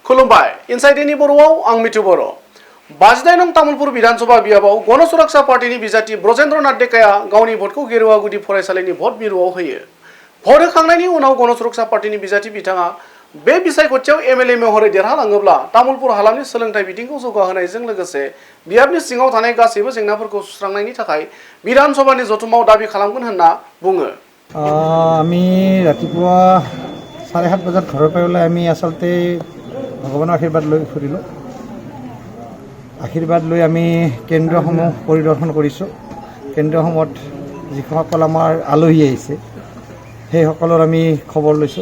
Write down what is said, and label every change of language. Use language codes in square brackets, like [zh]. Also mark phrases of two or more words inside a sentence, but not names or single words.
[brx] खुलुमबाय इनसाइडनि बर'आव आं मिथु बर' 29 नं तामुलपुर विधानसभा बियाबाव गण सुरक्षा पार्टीनि बिजाथि ब्रजेन्द्र नाथ डेकाया गावनि भटखौ गेरुवा गुदि फरायसालिनि भट मिरुआव होयो। भट होखांनायनि उनाव गण सुरक्षा पार्टीनि बिजाथि बिथाङा बे बिसायख'थियाव एमएलए महरै देरहालाङोब्ला तामुलपुर हालामनि सोलोंथाइ बिथिंखौ जौगाहोनायजों लोगोसे बियाबनि सिङाव थानाय गासैबो जेंनाफोरखौ सुस्रांनायनि थाखाय विधानसभानि जथुमाव दाबि खालामगोन होनना बुङो। [as] আমি ৰাতিপুৱা 7:30 বজাত ঘৰৰ পৰা ওলাই আমি আচলতে ভগৱানৰ আশীৰ্বাদ লৈ ফুৰিলোঁ। আশীৰ্বাদ লৈ আমি কেন্দ্ৰসমূহ পৰিদৰ্শন কৰিছোঁ। কেন্দ্ৰসমূহত যিসকল আমাৰ আলহী আহিছে সেইসকলৰ আমি খবৰ লৈছোঁ।